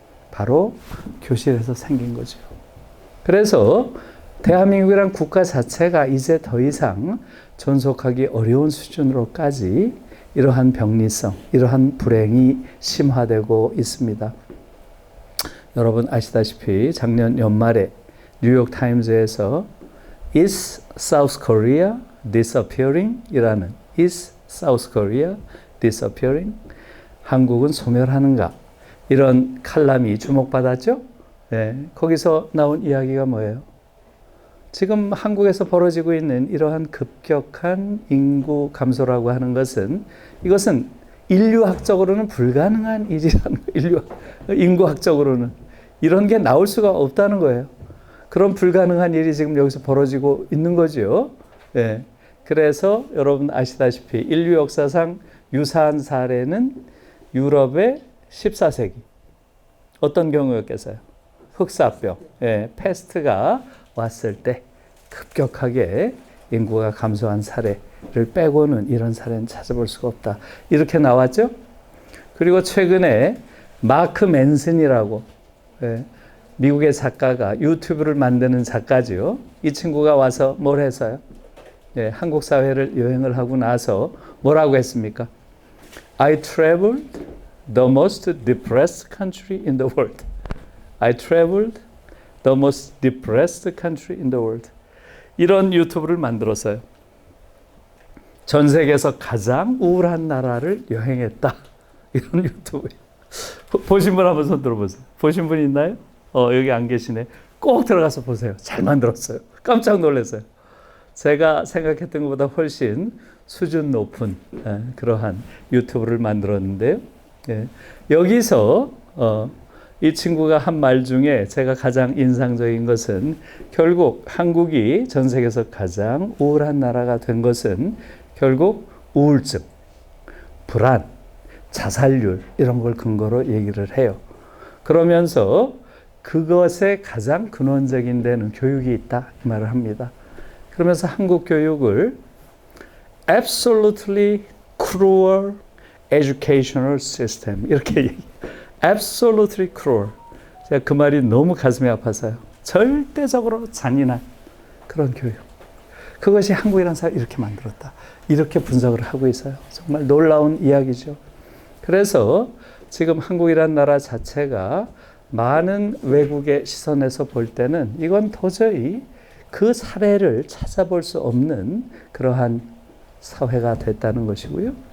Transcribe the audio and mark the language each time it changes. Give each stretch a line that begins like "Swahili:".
Korean: 바로 교실에서 생긴 거죠. 그래서 대한민국이란 국가 자체가 이제 더 이상 존속하기 어려운 수준으로까지 이러한 병리성, 이러한 불행이 심화되고 있습니다. 여러분 아시다시피 작년 연말에 뉴욕 타임즈에서
English: Is South Korea disappearing?
Korean: 이라는
English: Is South Korea disappearing?
Korean: 한국은 소멸하는가? 이런 칼럼이 주목받았죠? 네, 거기서 나온 이야기가 뭐예요? 지금 한국에서 벌어지고 있는 이러한 급격한 인구 감소라고 하는 것은, 이것은 인류학적으로는 불가능한 일이라는 거예요. 인구학적으로는. 이런 게 나올 수가 없다는 거예요. 그런 불가능한 일이 지금 여기서 벌어지고 있는 거죠. 네. 그래서 여러분 아시다시피 인류 역사상 유사한 사례는 유럽의 14세기. 어떤 경우였겠어요? 흑사병, 패스트가 왔을 때 급격하게 인구가 감소한 사례를 빼고는 이런 사례는 찾아볼 수가 없다. 이렇게 나왔죠? 그리고 최근에 마크 맨슨이라고, 미국의 작가가, 유튜브를 만드는 작가죠. 이 친구가 와서 뭘 했어요? 한국 사회를 여행을 하고 나서 뭐라고 했습니까?
English: I traveled the most depressed country in the world. I traveled the most depressed country in the world.
Korean: 이런 유튜브를 만들었어요. 전 세계에서 가장 우울한 나라를 여행했다. 이런 유튜브예요. 보신 분 한번 손 들어보세요. 보신 분 있나요? 여기 안 계시네. 꼭 들어가서 보세요. 잘 만들었어요. 깜짝 놀랐어요. 제가 생각했던 것보다 훨씬 수준 높은 그러한 유튜브를 만들었는데요. 여기서 이 친구가 한 말 중에 제가 가장 인상적인 것은, 결국 한국이 전 세계에서 가장 우울한 나라가 된 것은 결국 우울증, 불안, 자살률 이런 걸 근거로 얘기를 해요. 그러면서 그것의 가장 근원적인 데는 교육이 있다 이 말을 합니다. 그러면서 한국 교육을
English: absolutely cruel educational system
Korean: 이렇게 얘기해요.
English: absolutely cruel.
Korean: 제가 그 말이 너무 가슴이 아파서요. 절대적으로 잔인한 그런 교육. 그것이 한국이라는 사회를 이렇게 만들었다. 이렇게 분석을 하고 있어요. 정말 놀라운 이야기죠. 그래서 지금 한국이라는 나라 자체가 많은 외국의 시선에서 볼 때는 이건 도저히 그 사례를 찾아볼 수 없는 그러한 사회가 됐다는 것이고요.